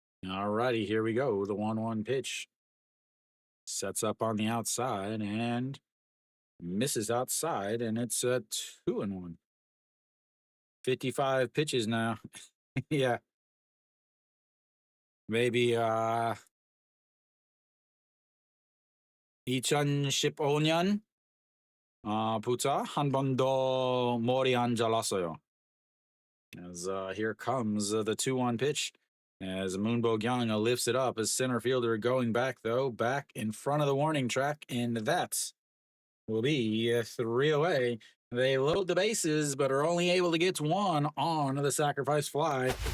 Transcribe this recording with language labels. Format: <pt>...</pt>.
<en>All righty, here we go. The 1-1 pitch sets up on the outside and misses outside, and it's a 2-1. 55 pitches now. Yeah, maybe</en> <ko>이천 십오 년 부터 한 번 더 머리 안 잘랐어요.</ko> <en>As here comes the 2-1 pitch. As Moonbo Gyang lifts it up as center fielder going back, though, back in front of the warning track, and that will be 3 away. They load the bases, but are only able to get one on the sacrifice fly.</en>